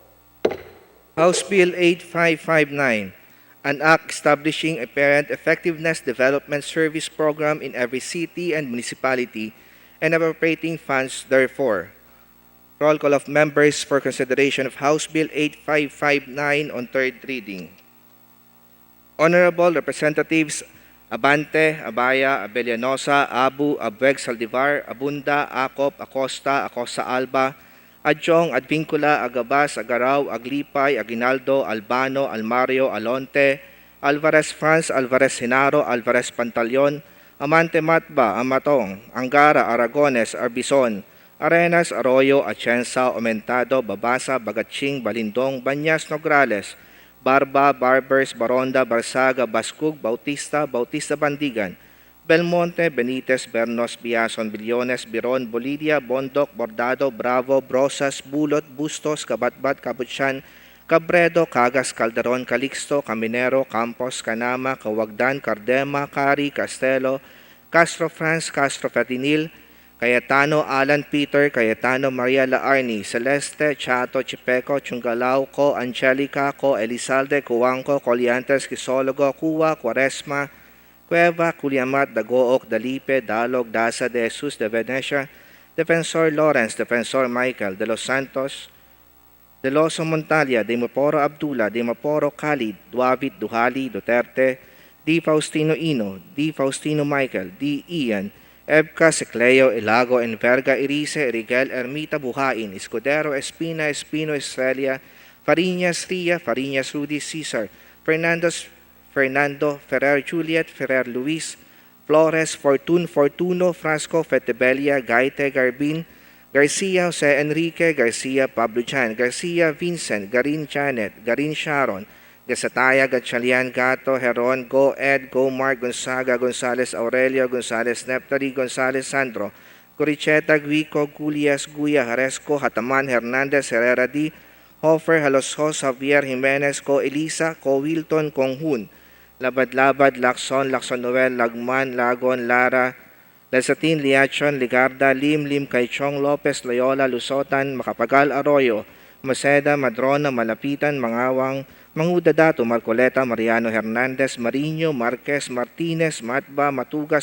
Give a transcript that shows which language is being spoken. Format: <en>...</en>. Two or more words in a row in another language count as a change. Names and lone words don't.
<en>House Bill 8559, an act establishing a parent effectiveness development service program in every city and municipality and appropriating funds therefore. Roll call of members for consideration of House Bill 8559 on third reading. Honorable Representatives Abante, Abaya, Abellanosa, Abu, Abueg, Saldivar, Abunda, Acop, Acosta, Acosta Alba, Adjong, Advincula, Agabas, Agaraw, Aglipay, Aguinaldo, Albano, Almario, Alonte, Alvarez Franz, Alvarez Genaro, Alvarez Pantaleon, Amante Matba, Amatong, Angara, Aragones, Arbison, Arenas, Arroyo, Atienza, Aumentado, Babasa, Bagatching, Balindong, Banyas, Nograles, Barba, Barbers, Baronda, Barsaga, Bascug, Bautista, Bautista Bandigan, Belmonte, Benitez, Bernos, Biason, Billones, Biron, Bolidia, Bondok, Bordado, Bravo, Brosas, Bulot, Bustos, Kabatbat, Kabutsan, Cabredo, Cagas, Calderon, Calixto, Caminero, Campos, Canama, Cawagdan, Cardema, Cari, Castelo, Castro Franz, Castro Fatinil, Cayetano, Alan Peter, Cayetano, Maria Laarni, Celeste, Chato, Chipeco, Chungalao, Co, Angelica, Co, Elizalde, Cuangco, Coliantes, Quisologo, Cuwa, Quaresma, Cueva, Culiamat, Dagook, Dalipe, Dalog, Daza, De Jesus, De Venecia, Defensor Lawrence, Defensor Michael, De Los Santos, De Loso Montalia, De Maporo Abdullah, De Maporo Khalid, Duavit, Duhali, Duterte, D. Faustino Ino, D. Faustino Michael, D. Ian, Ebka, Secleo, Ilago, Enverga, Irice, Rigel, Ermita, Buhain, Escudero, Espina, Espino, Estrella, Fariñas, Ria, Fariñas, Rudy, Cesar, Fernando, Ferrer, Juliet, Ferrer, Luis, Flores, Fortuno, Frasco, Fetebelia, Gaite, Garbin, Garcia, Jose Enrique, Garcia, Pablo Jan, Garcia, Vincent, Garin Janet, Garin Sharon, Gasataya, Gatchalian, Gato, Heron, Go Ed, Go Mark, Gonzaga, Gonzales Aurelio, Gonzales Neptari, Gonzales Sandro, Coricheta, Guico, Gulias, Guya, Haresco, Hataman, Hernandez, Herrera D, Hofer, Halosos, Javier Jimenez, Ko Elisa, Ko Wilton, Konghun, Labad-Labad, Lacson, Noel, Lagman, Lagon, Lara, Lesatin, Liachon, Ligarda, Lim, Kaichong, Lopez, Loyola, Lusotan, Macapagal, Arroyo, Maceda, Madrona, Malapitan, Mangawang, Mangudadato, Marcoleta, Mariano Hernandez, Mariño, Marquez, Martinez, Matba, Matugas,</en>